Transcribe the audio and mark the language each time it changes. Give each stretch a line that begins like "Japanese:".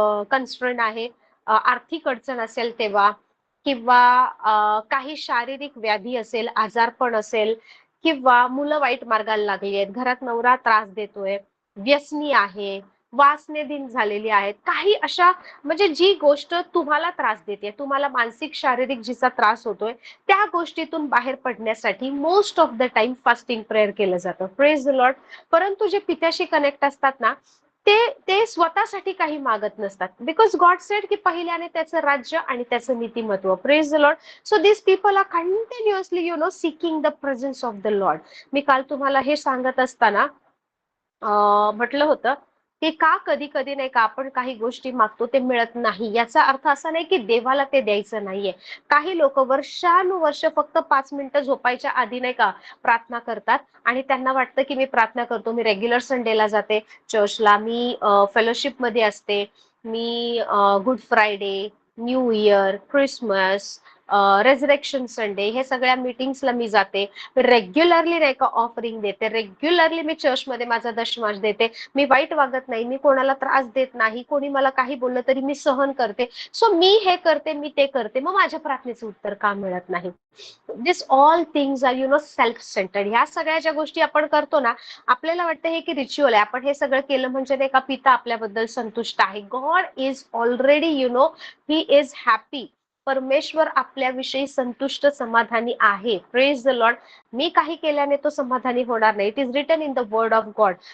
Marathi: Constraint आहे, आर्थिक अडचण असेल तेव्हा, किंवा काही शारीरिक व्याधी असेल, आजारपण असेल, किंवा मुलं वाईट मार्गाला लागली आहेत, घरात नवरा त्रास देतोय, व्यसनी आहे, वासनेधीन झालेली आहेत, काही अशा, म्हणजे जी गोष्ट तुम्हाला त्रास देते, तुम्हाला मानसिक शारीरिक जिचा त्रास होतोय, त्या गोष्टीतून बाहेर पडण्यासाठी
English: most of the time
Marathi: fasting prayer केलं जातं.
English: Praise the lord.
Marathi: परंतु जे पित्याशी कनेक्ट असतात ना, ते ते स्वतःसाठी काही मागत नसतात,
English: because God said
Marathi: की पहिल्याने त्याचं राज्य आणि त्याचं नीतिमत्व.
English: Praise the lord. So this people are continuously seeking the presence of the lord.
Marathi: मी काल तुम्हाला हे सांगत असताना म्हटलं होतं की का कधी कधी नाही का आपण काही गोष्टी मागतो ते मिळत नाही, याचा अर्थ असा नाही की देवाला ते द्यायचं नाहीये. काही लोक वर्षानुवर्ष फक्त 5 मिनिटं झोपायच्या आधी नाही का प्रार्थना करतात, आणि त्यांना वाटतं की मी प्रार्थना करतो, मी रेग्युलर संडेला जाते चर्चला, मी फेलोशिप मध्ये असते, मी good Friday, new year, Christmas, रेझरेक्शन Sunday, हे सगळ्या मीटिंग्सला मी जाते, रेग्युलरली नाही का ऑफरिंग देते, रेग्युलरली मी चर्चमध्ये माझा दशमाश देते, मी वाईट वागत नाही, मी कोणाला त्रास देत नाही, कोणी मला काही बोललं तरी मी सहन करते. सो मी हे करते, मी ते करते, मग माझ्या प्रार्थनेचं उत्तर का मिळत नाही?
English: This all things are self centred.
Marathi: ह्या सगळ्या ज्या गोष्टी आपण करतो ना, आपल्याला वाटतं हे की रिच्युअल आहे, आपण हे सगळं केलं म्हणजे नाही का पिता आपल्याबद्दल संतुष्ट आहे.
English: God is already he is happy.
Marathi: परमेश्वर आपल्याविषयी संतुष्ट, समाधानी आहे.
English: Praise the lord.
Marathi: मी काही केल्याने तो समाधानी होणार नाही.
English: It is written in the word of God.